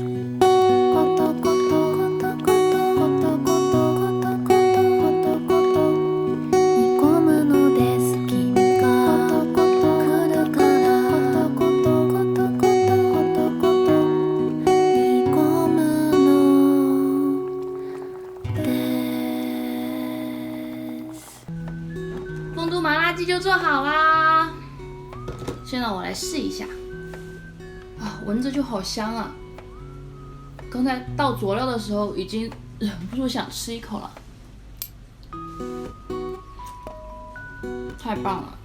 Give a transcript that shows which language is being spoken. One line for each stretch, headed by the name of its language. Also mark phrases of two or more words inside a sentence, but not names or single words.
Japanese: ことことことことことことことことこと煮込むのです。君がことこと来るからことことことことことこと煮込むのです。
Chinese: 丰都麻辣鸡就做好啦，现在我来试一下。啊，闻着就好香啊！刚才倒佐料的时候，已经忍不住想吃一口了，太棒了！